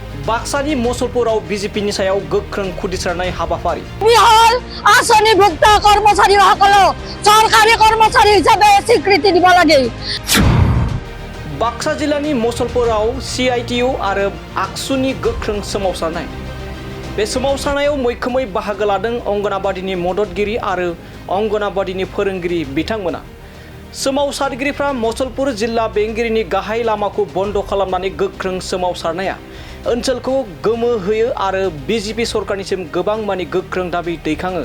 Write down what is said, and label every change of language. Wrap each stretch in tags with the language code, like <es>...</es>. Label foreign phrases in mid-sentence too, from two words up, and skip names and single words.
<brx>बाक्सानि मसलपुराव बिजेपिनि सायाव गोख्रों खुदिसारनाय हाबाफारि</brx> <as>বিহল আঁচনিভুক্ত কর্মচারীসকলক সরকারি কর্মচারী হিসাবে স্বীকৃতি দিব লাগে।</as> <brx>बाक्सा जिल्लानि मसलपुराव CITU आरो आक्सुनि गोख्रों सोमावसारनाय। बे सोमावसारनायाव मैखोमै बाहागो लादों अंगनाबादिनि मददगिरि आरो अंगनाबादिनि फोरोंगिरि बिथांमोना। सोमावसारगिरिफ्रा मसलपुर जिल्ला बेंगिरिनि गाहाय लामाखौ बन्द खालामनानै गोख्रों सोमावसारनाया ओनसोलखौ गोमोहोयो आरो बिजेपि सरकारनिसिम गोबां मानि गोख्रों दाबि दैखाङो।</brx>